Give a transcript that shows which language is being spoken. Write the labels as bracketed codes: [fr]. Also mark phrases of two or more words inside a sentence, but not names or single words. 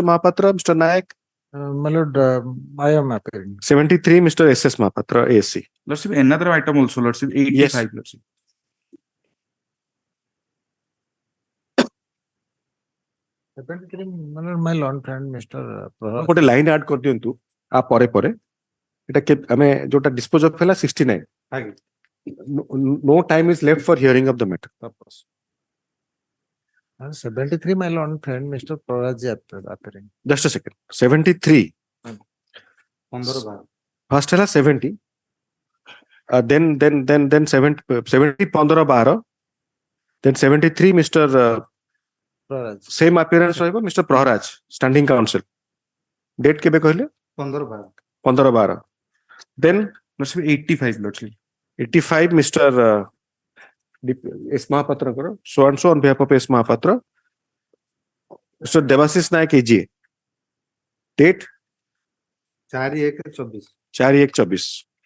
[en] Mahapatra, Mr. Nayak. My lord, I am appearing. 73, Mr. SS Mahapatra, AC. Lordship, another item also, Lordship, 85, Yes. Lordship. My lord friend, Mr. [or] ଗୋଟେ [en] line add [or] କରିଦିଅନ୍ତୁ ଆ ପରେ ପରେ ଏଟା ଆମେ ଯୋଉଟା [en] dispose of [or] ହେଲା 69 [en] no time is left for hearing of the matter. 73, my lord friend, Mr. Proraj appearing. Just a second. 73. First ହେଲା 70. Then 70 15/12. Then 73 Mr. Proraj. Same appearance ରହିବ Mr. Praharaj, standing counsel. [or] Date କେବେ କହିଲେ? [en] 15/12. 15/12. Then Lordship 85, Lordship. 85, Mr. S. Mahapatra karo. So and so on behalf of S. Mahapatra. Mr. Devasis Naik AGA. Date 4/1/24. 4/1/24.